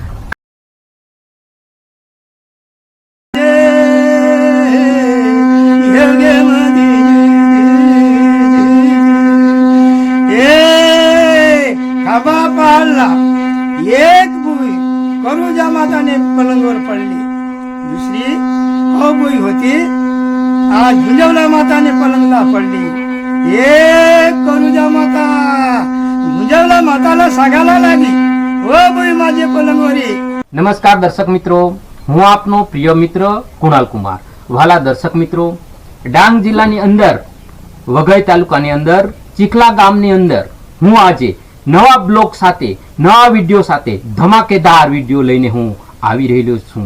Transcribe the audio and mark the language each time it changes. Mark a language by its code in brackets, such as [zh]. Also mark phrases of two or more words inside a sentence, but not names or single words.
[mr] एक बुई करुजा माताने पलंगवर पडली, दुसरी बुई होती आज झुंजवला माताने पलंगला पडली। एक करुजा माता झुंजवला माताला सांगायला लागली, ओ बुई माझे पलंगवरी। [hi] नमस्कार दर्शक मित्रों, [gu] હું આપનો પ્રિય મિત્ર કુણાલ કુમાર। વાલા દર્શક મિત્રો, ડાંગ જિલ્લાની અંદર વઘઈ તાલુકાની અંદર ચીખલા ગામની અંદર હું આજે નવા બ્લોગ સાથે નવા વિડીયો સાથે ધમાકેદાર વિડીયો લઈને હું આવી રહ્યો છું।